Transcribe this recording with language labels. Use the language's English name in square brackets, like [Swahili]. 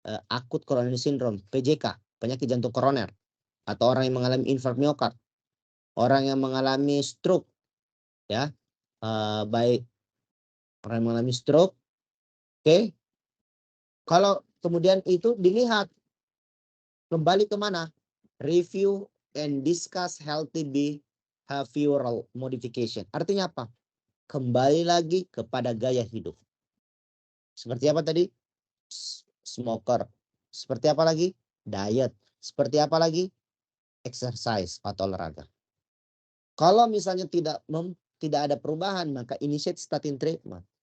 [Indonesian] Akut coronary syndrome, PJK, penyakit jantung koroner. Atau orang yang mengalami infark miokard. Orang yang mengalami stroke. Ya, baik orang yang mengalami stroke. Oke. Kalau kemudian itu dilihat, kembali kemana? [English] Review and discuss healthy behavioral modification. [Indonesian] Artinya apa? Kembali lagi kepada gaya hidup. Seperti apa tadi? Smoker. Seperti apa lagi? Diet. Seperti apa lagi? Exercise atau olahraga. Kalau misalnya tidak ada perubahan, maka [English] initiate statin treatment.